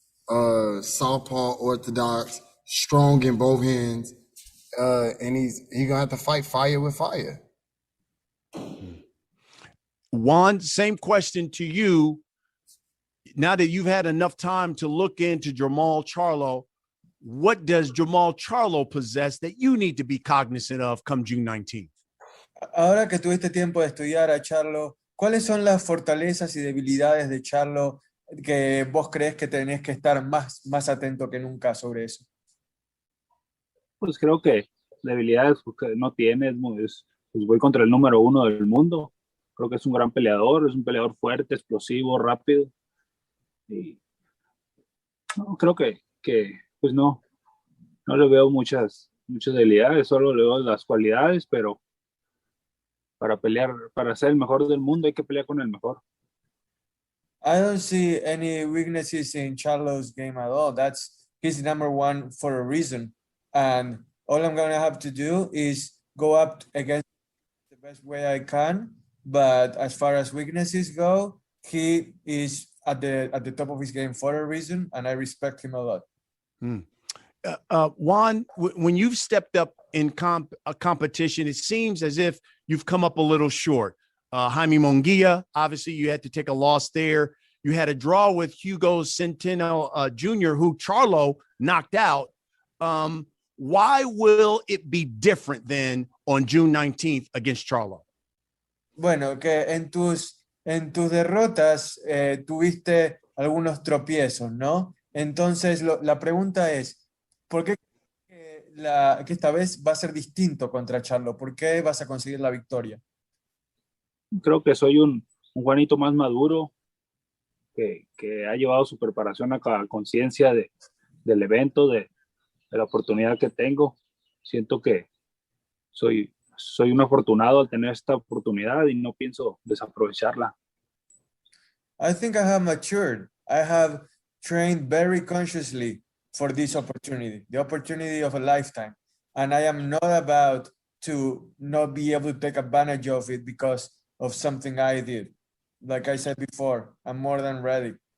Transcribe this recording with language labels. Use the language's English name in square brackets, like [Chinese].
[English] Southpaw, orthodox, strong in both hands, and he's gonna have to fight fire with fire. Juan, same question to you. Now that you've had enough time to look into Jamal Charlo, what does Jamal Charlo possess that you need to be cognizant of come June 19th? [Spanish] Ahora que tuviste tiempo de estudiar a Charlo, ¿cuáles son las fortalezas y debilidades de Charlo que vos crees que tenés que estar más atento que nunca sobre eso? Pues creo que debilidades que no tiene, pues voy contra el número uno del mundo. Creo que es un gran peleador, es un peleador fuerte, explosivo, rápido. Y no, creo que pues no le veo muchas debilidades, solo le veo las cualidades, pero para pelear, para ser el mejor del mundo hay que pelear con el mejor. [English] I don't see any weaknesses in Charlo's game at all. He's number one for a reason. And all I'm going to have to do is go up against the best way I can. But as far as weaknesses go, he is at the top of his game for a reason, and I respect him a lot. Juan, when you've stepped up in a competition, it seems as if you've come up a little short. Jaime Munguia, obviously you had to take a loss there. You had a draw with Hugo Centeno Jr., who Charlo knocked out. Why will it be different then on June 19th against Charlo? [Spanish] Bueno, que en tus derrotas tuviste algunos tropiezos, ¿no? Entonces la pregunta es, ¿por qué que esta vez va a ser distinto contra Charlo? ¿Por qué vas a conseguir la victoria? Creo que soy un Juanito más maduro, que ha llevado su preparación a conciencia del evento, de la oportunidad que tengo. Siento que soy un afortunado al tener esta oportunidad y no pienso desaprovecharla. [English] I think I have matured. I have trained very consciously for this opportunity, the opportunity of a lifetime. And I am not about to not be able to take advantage of it because of something I did. Like I said before, I'm more than ready.